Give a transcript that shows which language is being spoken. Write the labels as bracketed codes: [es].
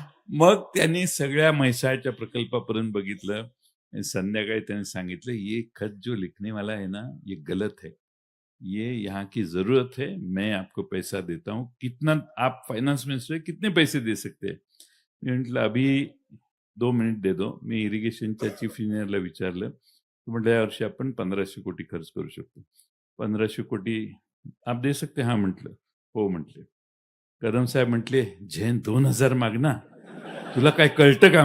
[mr] मग त्यांनी सगळ्या म्हैसाळच्या प्रकल्पापर्यंत बघितलं. संध्याकाळी त्यांनी सांगितलं, [hi] ये खत जो लिखने वाला है ना, ये गलत है, ये यहाँ की जरूरत है, मैं आपको पैसा देता हूँ, कितना आप फाइनेंस मिनिस्टर है, कितने पैसे दे सकते हैं. [mr] मी म्हटलं [hi] अभी 2 मिनिट दे दो. [mr] मी इरिगेशनच्या चीफ इंजिनियरला विचारलं. म्हटलं यावर्षी आपण 1500 कोटी खर्च करू शकतो. [hi] 1500 कोटी आप दे सकते. [mr] हा म्हटलं हो म्हटले. कदम साहेब म्हटले, जैन 2000 माग ना, [hi] तुला काय कळतं का.